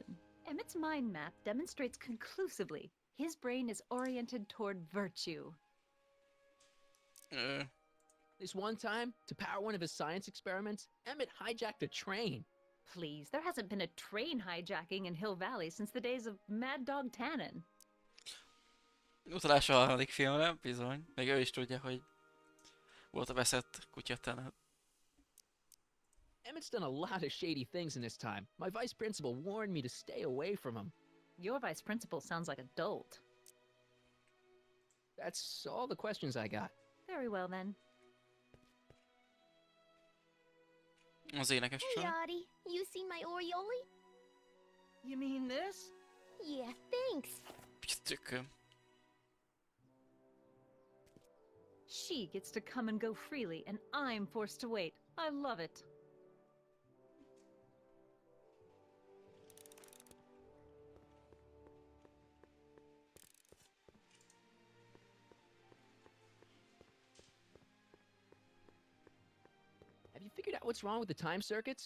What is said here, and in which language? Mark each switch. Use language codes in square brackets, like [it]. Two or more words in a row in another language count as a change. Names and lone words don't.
[en] Emmett's mind map demonstrates conclusively his brain is oriented toward virtue. This one time, to power one of his science experiments, Emmett hijacked a train. Please, there hasn't been a train hijacking in Hill Valley since the days of Mad Dog Tannen. [hu] Utalás a harmadik filmre, bizony. Még ő is tudja, hogy volt a veszett kutya. [en] Emmett's done a lot of shady things in his time. My vice principal warned me to stay away from him. Your vice principal sounds like a dolt. That's all the questions I got. Very well, then. [hu] Az énekes [en] Hey, [hu] csaj. [en] Audie, you seen my Oriole? You mean this? Yeah, thanks. [hu] Tükköm. [en] She gets to come and go freely, and I'm forced to wait. I love it. Have you figured out what's wrong with the time circuits?